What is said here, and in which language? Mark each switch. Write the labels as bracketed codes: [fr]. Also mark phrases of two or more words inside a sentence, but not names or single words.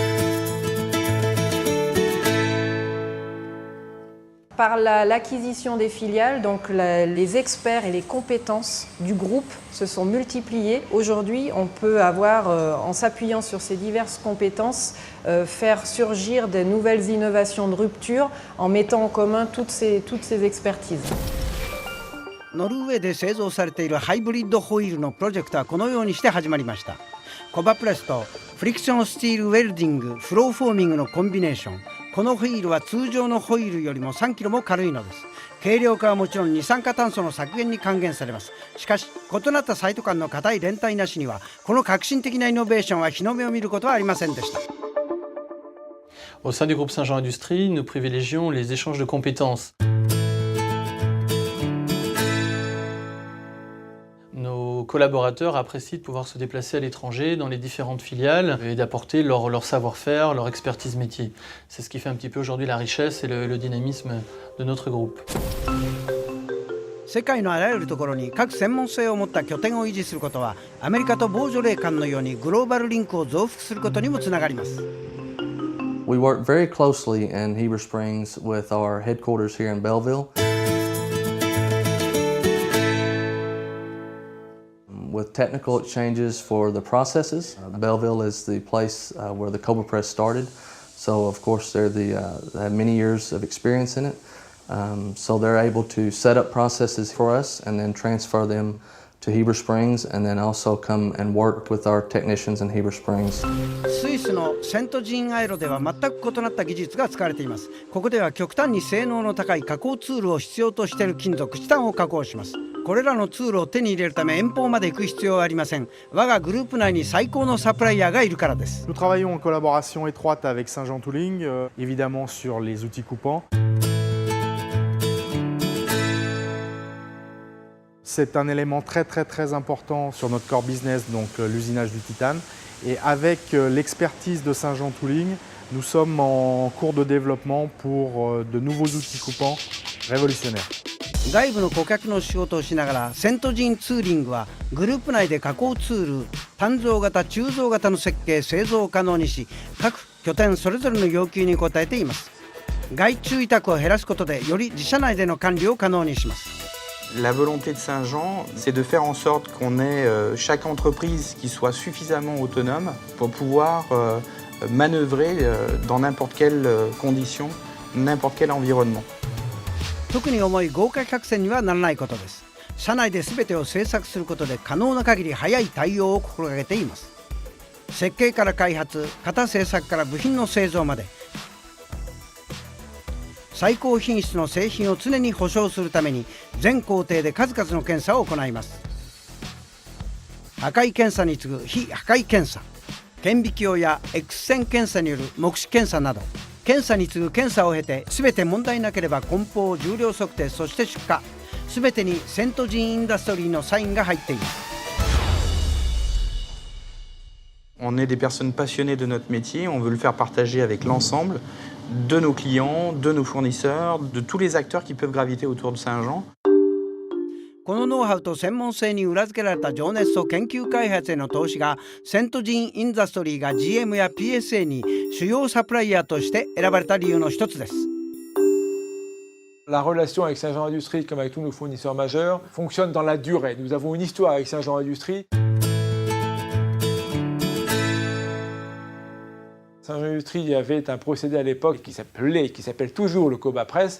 [fr] Par l'acquisition des filiales, donc les experts et les compétences du groupe se sont multipliés. Aujourd'hui, on peut avoir, en s'appuyant sur ces diverses compétences, faire surgir de nouvelles innovations de rupture en mettant en commun toutes ces expertises. [ja] ノルウェーで製造されているハイブリッドホイールのプロジェクトはこのようにして始まりました。コバプレスとフリクションスチールウェルディング、フローフォーミングのコンビネーション。このホイールは通常のホイールよりも3キロも軽いのです。軽量化はもちろん二酸化炭素の削減に還元されます。しかし異なったサイト間の固い連帯なしにはこの革新的なイノベーションは日の目を見ることはありませんでした。 [fr] Au sein du groupe Saint-Jean Industrie, nous privilégions les échanges de compétences. Nos collaborateurs apprécient de pouvoir se déplacer à l'étranger dans les différentes filiales et d'apporter leur savoir-faire, leur expertise métier. C'est ce qui fait un petit peu aujourd'hui la richesse et le dynamisme de notre groupe. [ja] 世界のあらゆるところに各専門性を持った拠点を維持することはアメリカとボージョレー間のようにグローバルリンクを増幅することにもつながります。 [en] We work very closely in Heber Springs with our headquarters here in Belleville. With technical exchanges for the processes. Belleville is the place where the Cobra Press started, so of course they have many years of experience in it. So they're able to set up processes for us and then transfer them to Heber Springs and then also come and work with our technicians in Heber Springs. [ja] スイスのセントジンアイロでは全く異なった技術が使われています。ここでは極端に性能の高い加工ツールを必要としている金属チタンを加工します。これらのツールを手に入れるため遠方まで行く必要はありません。我がグループ内に最高のサプライヤーがいるからです。 [fr] Nous travaillons en collaboration étroite avec Saint-Jean Tooling, évidemment sur les outils coupants. C'est un élément très important sur notre [en] core business, [fr] donc l'usinage du titane. Et avec l'expertise de Saint-Jean Tooling, nous sommes en cours de développement pour de nouveaux outils coupants révolutionnaires. [ja] 外部の顧客の仕事をしながらセントジンツーリングはグループ内で加工ツール単造型鋳造型の設計製造を可能にし各拠点それぞれの要求に応えています。外注委託を減らすことでより自社内での管理を可能にします。 [fr] La volonté de Saint-Jean, c'est de faire en sorte qu'on ait chaque entreprise qui soit suffisamment autonome pour pouvoir manœuvrer dans n'importe quelle condition, n'importe quel environnement. [ja] 特に重い豪華客船にはならないことです。社内で全てを製作することで可能な限り早い対応を心がけています。設計から開発、型製作から部品の製造まで最高品質の製品を常に保証するために全工程で数々の検査を行います。破壊検査に次ぐ非破壊検査、顕微鏡や X 線検査による目視検査など検査に次ぐ検査を経て全て問題なければ梱包、重量測定、そして出荷全てにセントジンインダストリーのサインが入っています。 [fr] On est des personnes passionnées de notre métier, on veut le faire partager avec l'ensemble de nos clients, de nos fournisseurs, de tous les acteurs qui peuvent graviter autour de Saint-Jean. [ja] このノウハウと専門性に裏付けられた情熱と研究開発への投資がセントジンインダストリーが GM や PSA に主要サプライヤーとして選ばれた理由の一つです。 [fr] La relation avec Saint-Jean Industrie, comme avec tous nos fournisseurs majeurs, fonctionne dans la durée. Nous avons une histoire avec Saint-Jean Industrie. Saint-Jean Industrie avait un procédé à l'époque qui s'appelle toujours le Coba Press.